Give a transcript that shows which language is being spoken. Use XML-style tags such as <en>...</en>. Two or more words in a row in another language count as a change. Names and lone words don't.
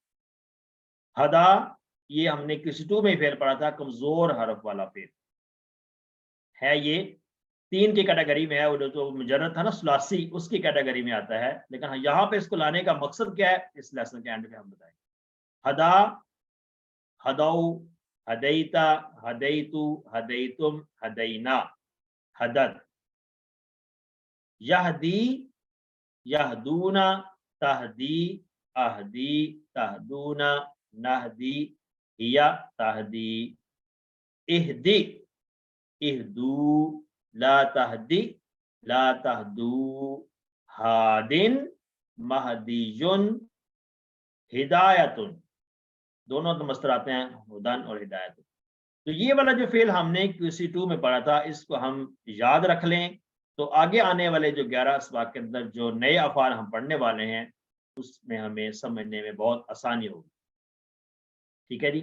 <ur>ہدا یہ ہم نے کسی 2 میں فعل پڑھا تھا، کمزور حرف والا فعل ہے، یہ 3 کی کیٹیگری میں ہے، وہ جو مجرد تھا نا ثلاثی، اس کی کیٹیگری میں آتا ہے، لیکن یہاں پہ اس کو لانے کا مقصد کیا ہے اس لیسن کے اینڈ میں ہم بتائیں۔</ur> <ar>ہدا، ہدو، ہدیتا، ہدیتو، ہدیتم، ہدینا، حدد، یہدی، یہدونا، تہدی، اہدی، تہدونا، نہدی، ہیا، تہدی، اہدی، اہدو، لا تہدی، لا تہدو، ہادن، مہدیون، ہدایتن،</ar> <ur>دونوں تو مصدر آتے ہیں، ہدن اور ہدایت۔ تو یہ والا جو فعل ہم نے کسی 2 میں پڑھا تھا، اس کو ہم یاد رکھ لیں، تو آگے آنے والے جو 11 اسباق کے اندر جو نئے افعال ہم پڑھنے والے ہیں، اس میں ہمیں سمجھنے میں بہت آسانی ہوگی۔ ٹھیک ہے جی۔</ur>